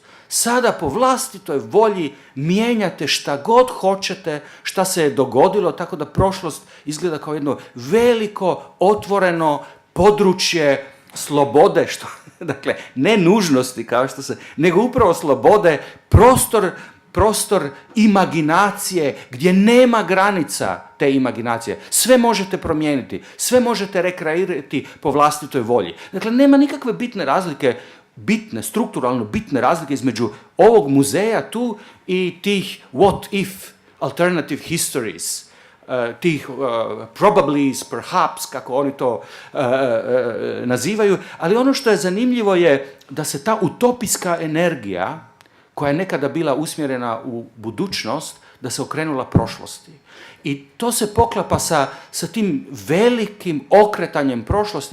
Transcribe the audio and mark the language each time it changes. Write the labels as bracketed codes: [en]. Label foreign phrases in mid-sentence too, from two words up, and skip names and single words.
[hr] Sada po vlastitoj volji mijenjate šta god hoćete, šta se je dogodilo, tako da prošlost izgleda kao jedno veliko, otvoreno područje slobode, dakle, ne nužnosti, nego upravo slobode, prostor imaginacije, gdje nema granica te imaginacije. Sve možete promijeniti, sve možete rekreirati po vlastitoj volji. Dakle, nema nikakve strukturalno bitne razlike između ovog muzeja tu i tih [en] what if alternative histories, [hr] tih [en] probablys, perhaps, [hr] kako oni to nazivaju, ali ono što je zanimljivo je da se ta utopijska energija koja je nekada bila usmjerena u budućnost, da se okrenula prošlosti. I to se poklapa sa tim velikim okretanjem prošlosti.